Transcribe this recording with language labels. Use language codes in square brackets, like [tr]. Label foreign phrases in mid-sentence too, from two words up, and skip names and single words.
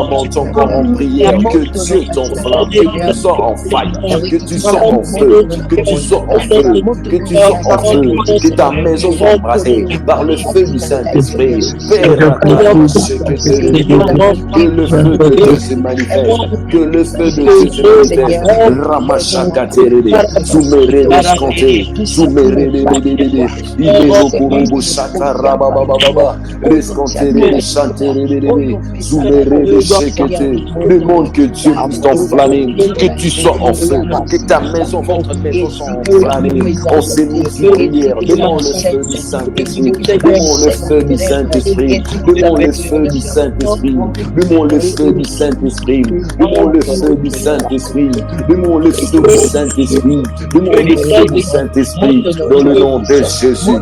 [fr] mon corps en prière, que Dieu t'enflamme, que tu sois en fire, que tu sois en feu, que tu sois en feu, que tu sois en feu, que ta maison soit embrasée par le feu du Saint-Esprit. Père, que le feu de Dieu se manifeste, que le feu de Dieu se manifeste. Ramachakaterede, Soumerede, Sconté, Soumerede, Ibero Kurubu Sata Rabababa, Resconterede, Chanterede, Soumerede, Shekete. Demande que Dieu puisse t'enflammer, que tu sois en feu, que ta maison, votre maison soit enflammée. On s'est mis prière, demande le feu du Saint-Esprit, demande le feu du Saint-Esprit, demande le feu du Saint-Esprit, demande le feu du Saint-Esprit, demande le feu du Saint-Esprit, demande le feu du Saint-Esprit, demande le feu du Saint-Esprit, dans le nom de Jésus.